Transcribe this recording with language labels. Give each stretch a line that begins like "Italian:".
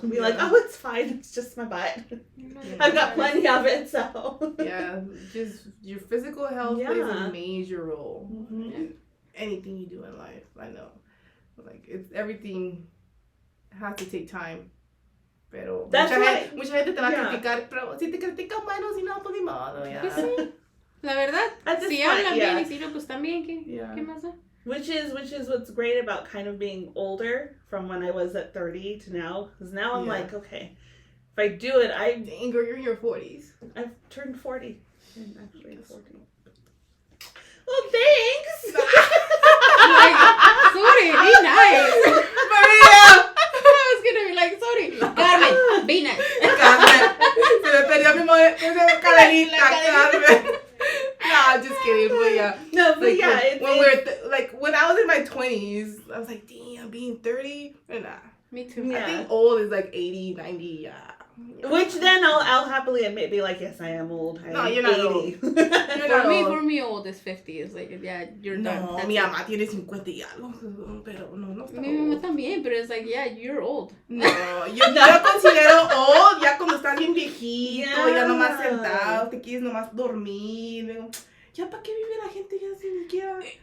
English: And be like, oh, it's fine. It's just my butt. I've got plenty of it, so. Yeah, just your physical health plays a major role in anything you do in life. I know. Like, it's everything has to take time.
Spanish: Pero mucha gente te va a criticar, pero si te critican, bueno, si no, pues ni modo, ya. La verdad, si hablan bien y si no, pues también, ¿qué más da?
English: Which is what's great about kind of being older from when I was at 30 to now. Because now I'm like, okay, if I do it, Dang, girl, you're in your 40s. I've turned 40. I'm actually 40. Well, thanks! Like, Sori, be nice. Maria! I was gonna be like, Sori, Carmen, be nice. Carmen.
Spanish: Se me perdió mi cadenita, Carmen.
English: No, just kidding, but yeah. No, but like, yeah, when I was in my 20s, I was like, damn, being 30? Nah. Me too. Yeah. I think old is like 80, 90, yeah. Which then I'll happily admit, be like, yes, I am old. No, you're not 80. old. For me, old is 50. It's like, yeah, you're done.
Spanish: No, mi mamá tiene 50 y algo, pero no está mi mamá también, pero
English: it's like, yeah, you're old.
Spanish: No, yo lo considero old ya cuando estás bien viejito, ya nomás sentado, te quieres nomás dormir. Ya, ¿para qué vive la gente ya sin siquiera?